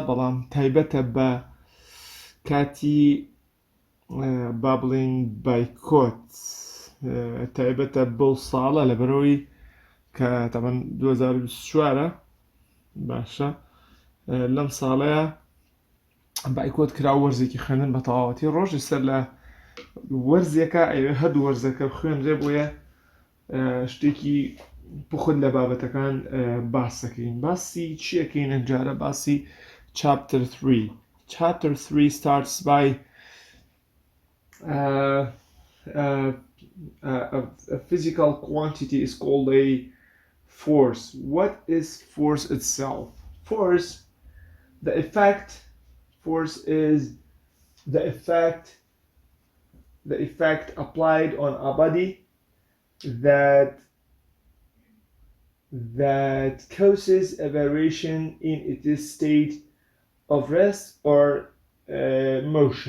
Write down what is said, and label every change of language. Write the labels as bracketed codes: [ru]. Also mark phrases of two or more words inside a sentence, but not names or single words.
[ckb] بەڵام تایبەتە بە کاتی با بڵین بایکۆت تایبەتە بەو ساڵە لەبەرەوەی کە تەمەن 2024ە باشە لەم ساڵەیە بایکۆت کرا وەرزێکی خوێندن بە تەواوەتی ڕۆژی سەر لە وەرزێکە ئەوێ هەردوو وەرزەکە خوێنرێ بۆیە شتێکی بخۆت لە بابەتەکان باس دەکەین. باسی چیەکەین ئەمجارە؟ باسی chapter 3. [en] Chapter 3 starts by a physical quantity is called a force. What is force itself? Force, the effect, force is the effect applied on a body that causes a variation in its state of rest or motion.